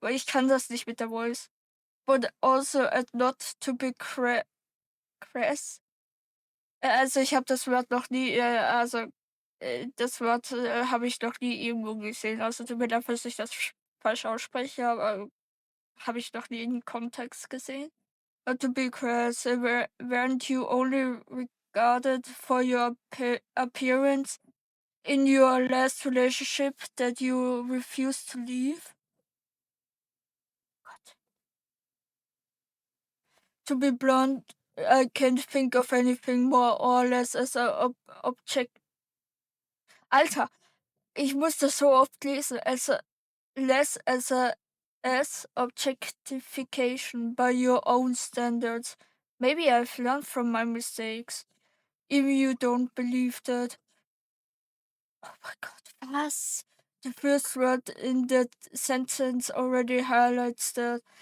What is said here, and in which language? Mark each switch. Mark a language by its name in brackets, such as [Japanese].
[German] Ich kann das nicht mit der Voice. [English] But also not to be crass. [German] Also, ich habe das Wort noch nie, das Wort, habe ich noch nie irgendwo gesehen. Also, tut mir leid, falls ich das falsch ausspreche, aber habe ich noch nie in Kontext gesehen. [English] To be crass, weren't you only regarded for your appearance in your last relationship that you refused to leave? Gott. To be blunt, I can't think of anything more or less as a object. [German] Alter, ich muss das so oft lesen. [English] Less as objectification by your own standards. Maybe I've learned from my mistakes. Even you don't believe that. Oh my god, was? The first word in that sentence already highlights that.